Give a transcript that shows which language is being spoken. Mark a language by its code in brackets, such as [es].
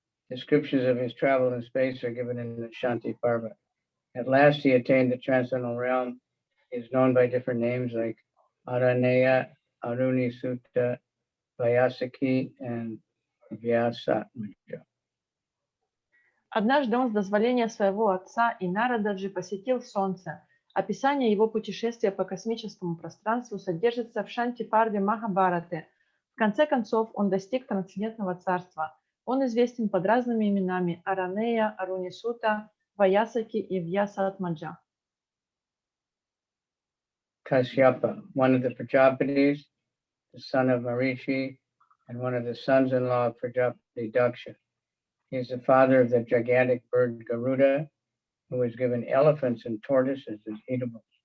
[en] Descriptions of his travel in space are given in the Shanti Parva. At last he attained the transcendental realm. He is known by different names like Araneya, Aruni Sutta, Vyasaki, and Vyasatmaja. [ru] Однажды он с дозволения своего отца и Нарададжи посетил Солнце. Описание его путешествия по космическому пространству содержится в Шанти-парве Махабхараты. В конце концов, он достиг трансцендентного царства. Он известен под разными именами Аранея, Арунисута, Ваясаки и Вьясатмаджа. [en] Kashyapa, one of the Prajapatis, the son of Marichi, and one of the sons-in-law of Prajapati Daksha. He is the father of the gigantic bird Garuda, who was given elephants and tortoises as eatables.